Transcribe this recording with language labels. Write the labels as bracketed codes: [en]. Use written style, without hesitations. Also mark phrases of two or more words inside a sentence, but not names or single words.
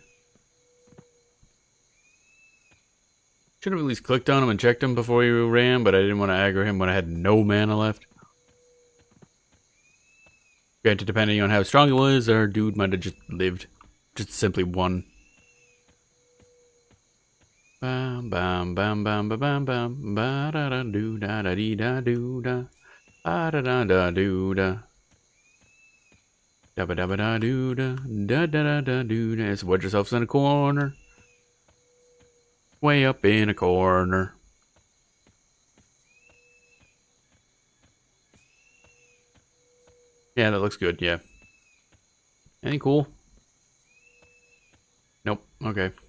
[en] Should have at least clicked on him and checked him before he ran, but I didn't want to aggro him when I had no mana left. Granted, depending on how strong he was, our dude might have just lived. Just simply won. Bam bam bam bam bam bam ba da da do da da dee da do da ba da da da do da da ba da ba da do da da da da da do da. So wedge yourselves in a corner. Way up in a corner. Yeah, that looks good, yeah. Any cool? Nope, okay.